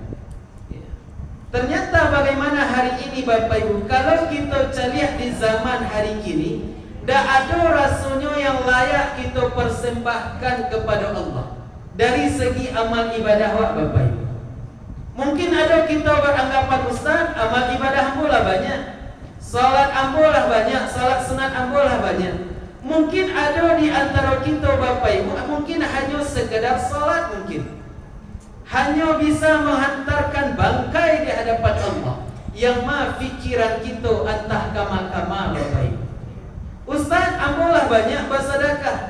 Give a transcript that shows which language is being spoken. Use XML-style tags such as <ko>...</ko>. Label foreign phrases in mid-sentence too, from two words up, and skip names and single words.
<id>Ternyata bagaimana hari ini Bapak Ibu, kalau kita lihat di zaman hari kini, tak ada rasanya yang layak kita persembahkan kepada Allah dari segi amal ibadah Bapak Ibu. Mungkin ada kita beranggapan Ustaz, amal ibadah</id> <min>ambo lah banyak,</min> <id>salat</id> <min>ambo lah banyak,</min> <id>salat sunat</id> <min>ambo lah banyak.</min> <id>Mungkin ada di antara kita Bapak Ibu, mungkin hanya sekedar salat mungkin. Hanya bisa menghantarkan bangkai di hadapan Allah.</id> <min>Yang mah fikiran kita antah kama-kama Bapak Ibu.</min> <id>Ustaz,</id> <min>ambolah banyak</min> <id>bersedekah.</id>